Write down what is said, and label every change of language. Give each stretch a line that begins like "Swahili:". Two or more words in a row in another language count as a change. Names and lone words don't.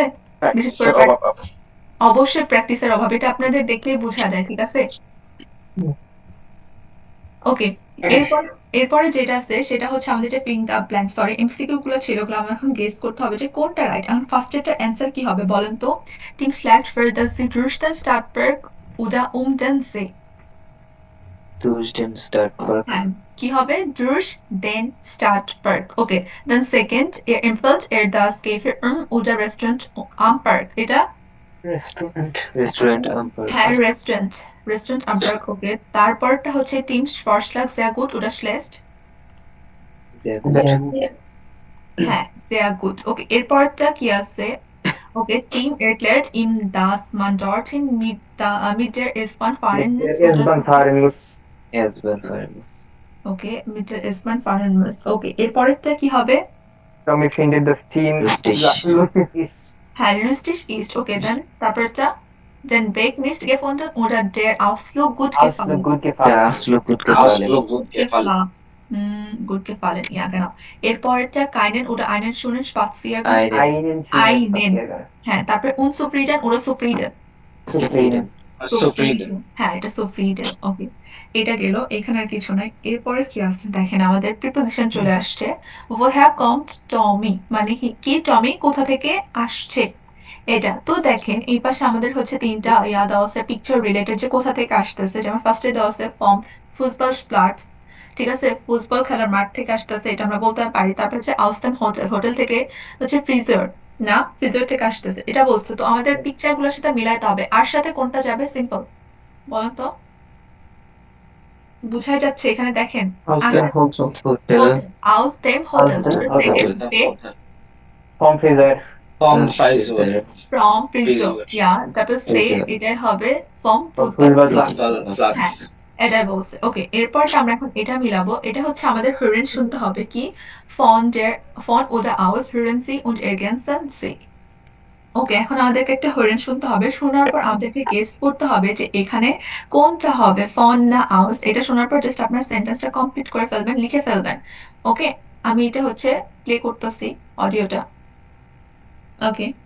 Bangla: বিশেষ করে অবশ্যই প্র্যাকটিসের অভাব, এটা আপনাদের দেখলেই বোঝা যায়, ঠিক আছে? ওকে, এরপর এরপরে যেটা আছে সেটা হচ্ছে আমাদের যে
English: filling the blank,
Bangla: সরি এমসিকিউ গুলো ছিল, ওগুলো আমার এখন গেস করতে হবে যে কোনটা রাইট। এখন ফার্স্ট এটার অ্যান্সার কি হবে বলেন তো? টিম স্ল্যাক্ট ফর দ্য সিটুয়েশন স্টার্ট পার্ক উডা দেন সে।
German: durch den Startpark.
Bangla: হ্যাঁ, কি হবে?
German: durch den Stadtpark.
English: Okay, then second,
German: er empfiehlt das Café oder Restaurant am Park. এটা Restaurant am Park. হ্যাঁ, রেস্টুরেন্ট am Park.
Bangla: ওকে, তারপরটা হচ্ছে
German: টিম Vorschlag sehr gut oder schlecht? Sehr হ্যাঁ, sehr gut.
Bangla: ওকে, এরপরটা কি আছে?
German: ওকে, টিম erklärt ihm, dass man dorthin mit der S-Bahn fahren muss oder so. S-Bahn fahren muss. ওকে, mit der S-Bahn fahren muss.
Bangla: ওকে, এরপরেরটা কি হবে?
German: Tommy findet das Team Lustig. ist. হ্যাঁ, lustig ist.
English: okay, then
German: তারপরটা den Weg nicht gefunden oder der Ausflug gut gefallen. Gut gefallen. Der Ausflug gut gefallen. Ausflug gut gefallen. Gut gefallen, ja genau. এরপরটা keinen oder einen schönen Spaziergang. Einen. Einen. হ্যাঁ, তারপরে unzufrieden oder zufrieden. Zufrieden. Zufrieden.
Bangla: হ্যাঁ, এটা zufrieden. ওকে, এটা গেল, এখানে আর কিছু নাই। এরপরে কি আছে দেখেন, আমাদের প্রিপোজিশন চলে আসছে।
German: woher kommt Tommy,
Bangla: মানে কি টমি কোথা থেকে আসছে, এটা তো দেখেন এই পাশে আমাদের হচ্ছে তিনটা দেওয়া আছে
English: picture related,
Bangla: যে কোথা থেকে আসতেছে। যেমন ফার্স্টে দেওয়া আছে ফ্রম ফুটবলপ্লাটস, ঠিক আছে, ফুটবল খেলার মাঠ থেকে আসতেছে, এটা আমরা বলতে পারি। তারপর হচ্ছে আউস্টেন হোটেল থেকে হচ্ছে ফ্রিজার, না ফ্রিজার থেকে আসতেছে, এটা বলছে। তো আমাদের পিকচার গুলোর সাথে মিলাইতে হবে, আর সাথে কোনটা যাবে? সিম্পল বলেন তো, বুঝাই যাচ্ছে এখানে দেখেন।
German: Hotel. Hotel. aus dem Hotel. Hotel. Vom Friseur. Vom Friseur. From Friseur, ja,
Bangla: তারপর সে
German: Friseur.
Bangla: এটাই হবে from
German: Fußballplatz. Fußballplatz.
Bangla: এটাই বলছে। ওকে, এরপরটা আমরা এখন এটা মিলাবো। এটা হচ্ছে আমাদের hören শুনতে হবে কি
German: von oder aus hören Sie und ergänzen Sie.
Bangla: ওকে, এখন আমাদেরকে একটা hören শুনতে হবে, শোনার পর আমাদেরকে গেস করতে হবে যে এখানে কোনটা হবে, von না aus। এটা শোনার পর জাস্ট আপনার সেন্টেন্সটা কমপ্লিট করে ফেলবেন, লিখে ফেলবেন। ওকে, আমি এটা হচ্ছে প্লে করতেছি অডিওটা। ওকে,